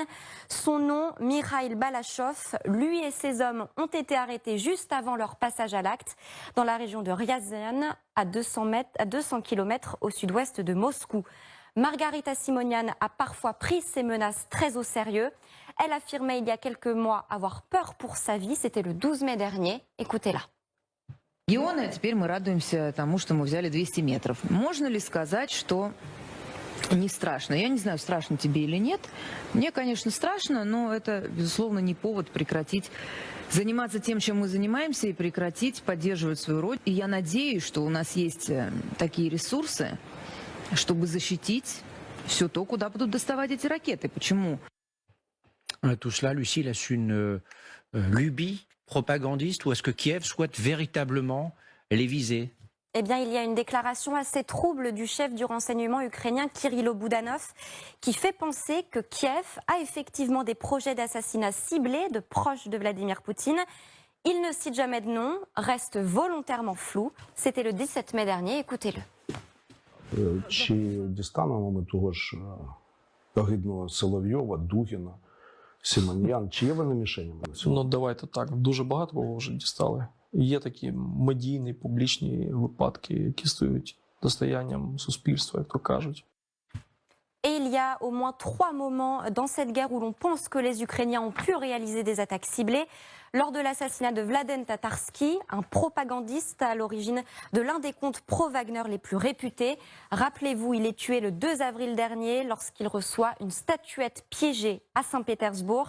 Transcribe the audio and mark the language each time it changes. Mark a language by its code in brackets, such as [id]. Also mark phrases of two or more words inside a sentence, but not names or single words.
[fr] Son nom, Mikhail Balachov. Lui et ses hommes ont été arrêtés juste avant leur passage à l'acte dans la région de Ryazan, à 200 km au sud-ouest de Moscou. Margarita Simonian a parfois pris ses menaces très au sérieux. Elle affirmait il y a quelques mois avoir peur pour sa vie. C'était le 12 mai dernier. Écoutez-la. [ru] Теперь мы радуемся тому, что мы взяли 200 метров. Можно ли сказать, что не страшно? Я не знаю, страшно тебе или нет. Мне, конечно, страшно, но это, безусловно, не повод прекратить заниматься тем, чем мы занимаемся, и прекратить поддерживать свою роль. И я надеюсь, что у нас есть такие ресурсы, чтобы защитить все то, куда будут доставать эти ракеты. Почему? [fr] Tout cela, Lucie, est-ce une lubie propagandiste ou est-ce que Kiev souhaite véritablement les viser? Eh bien, il y a une déclaration assez trouble du chef du renseignement ukrainien Kirilo Boudanov qui fait penser que Kiev a effectivement des projets d'assassinat ciblés de proches de Vladimir Poutine. Il ne cite jamais de nom, reste volontairement flou. C'était le 17 mai dernier, écoutez-le. [uk] Чи дістанемо ми того ж огидного Соловйова, Дугіна, Симоньян? Чи є вони мішенями на сьогодні? Ну, давайте так. Дуже багато кого вже дістали. Є такі медійні, публічні випадки, які стають достоянням суспільства, як то кажуть. [fr] Et il y a au moins 3 moments dans cette guerre où l'on pense que les Ukrainiens ont pu réaliser des attaques ciblées. Lors de l'assassinat de Vladen Tatarsky, un propagandiste à l'origine de l'un des comptes pro-Wagner les plus réputés. Rappelez-vous, il est tué le 2 avril dernier lorsqu'il reçoit une statuette piégée à Saint-Pétersbourg.